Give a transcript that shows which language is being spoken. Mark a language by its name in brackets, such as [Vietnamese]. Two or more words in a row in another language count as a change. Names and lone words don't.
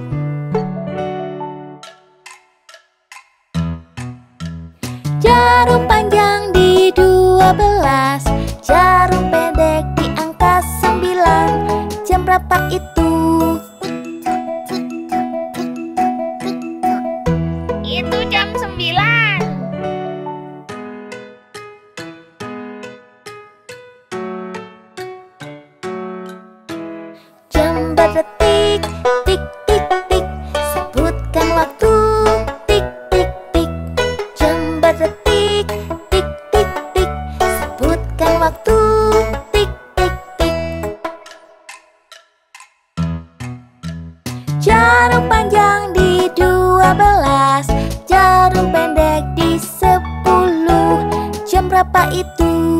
[Indonesian] Jarum panjang di 12, jarum pendek di angka 9. Jam berapa itu? Itu jam 9. Jam berdetik, tik tik tik, sebutkan waktu, tik tik tik. Jam berdetik, tik tik tik, sebutkan waktu, tik tik tik. Jarum panjang di 12, itu?